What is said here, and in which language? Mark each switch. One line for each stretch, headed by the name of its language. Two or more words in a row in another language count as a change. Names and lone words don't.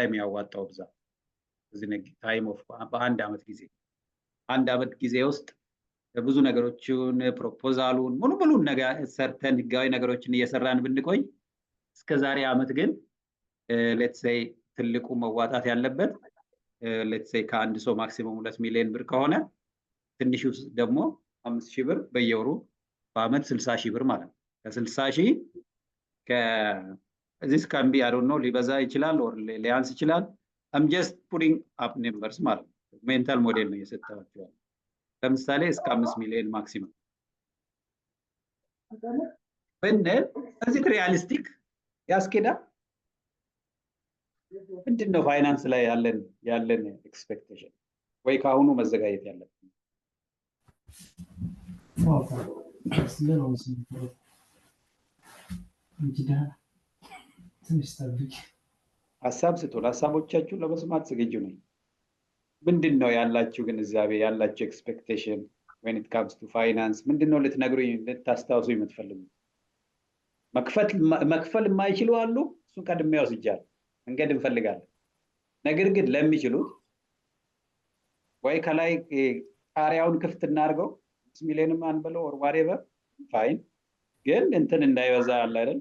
Amharic: የሚያዋጣው ብዛት እዚህ
English: time of
Amharic: በአንድ አመት ጊዜ ውስጥ ብዙ ነገሮችን ፕሮፖዛሉን ሙሉ ነገር ሰርተን ህጋዊ ነገሮችን እየሰራን ብንቆይ እስከ ዛሬ አመት ግን
English: let's say
Amharic: ትልቁ መዋጣት ያለበት
English: let's say
Amharic: ከአንድ ሰው ማክሲመም 2 ሚሊዮን ብር ከሆነ ትንሹ ደግሞ 5000 ብር በየወሩ በአመት 60000 ብር ማለት ነው። ከ60000
English: this can be I don't know
Amharic: ሊበዛ ይችላል or ሊያንስ ይችላል።
English: I'm just putting up numbers
Amharic: ማለት ነው።
English: mental model
Amharic: ነው እየሰጣችሁ ያለው። ለምሳሌ እስከ 5 ሚሊዮን ማክሲመም ብንል እዚህ ሪያሊስቲክ ያስኬዳል። ምንድነው ፋይናንስ ላይ ያለን ኤክስፔክቴሽን ወይ ከአሁኑ መዘጋጀት ያለብን? ሀሳብ ስጡን። ሀሳቦቻችሁን ለመስማት ዝግጁ ነኝ። ምንድነው ያላችሁ ግንዛቤ ያላችሁ ኤክስፔክቴሽን
English: when it comes to finance?
Amharic: ምንድነው ልትነግሩኝ ልታስታውሱ የምትፈልጉ? መክፈል የማይችሉ አሉ። እሱን ቀድሜ ወስጃለሁ። መንገድ እንፈልጋለን። ነገር ግን ለሚችሉት ወይ ከላይ ጣሪያውን ክፍት እናድርገው 5 ሚሊዮንም አንበለው
English: or whatever
Amharic: ፋይን። ግን እንትን እንዳይበዛ አለ አይደል?